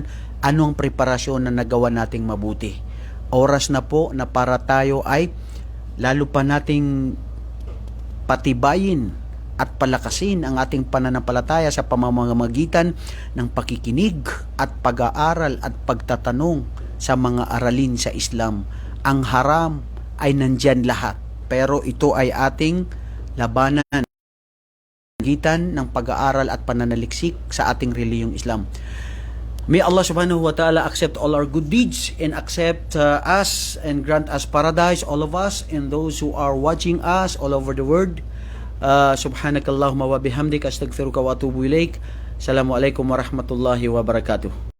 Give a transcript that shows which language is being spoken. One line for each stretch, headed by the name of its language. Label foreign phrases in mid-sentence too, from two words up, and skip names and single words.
Filipino: Ano ang preparasyon na nagawa nating mabuti? Oras na po na para tayo ay lalo pa nating patibayin at palakasin ang ating pananampalataya sa pamamagitan ng pakikinig at pag-aaral at pagtatanong sa mga aralin sa Islam. Ang haram ay nandyan lahat, pero ito ay ating labanan pagitan ng pag-aaral at pananaliksik sa ating relihiyong Islam.
English: May Allah
Arabic: سبحانه وتعالى
English: accept all our good deeds and accept us and grant us paradise, all of us and those who are watching us all over the world.
Arabic: سبحانك اللهم وبحمدك، أستغفرك وأتوب إليك. السلام عليكم ورحمة الله وبركاته.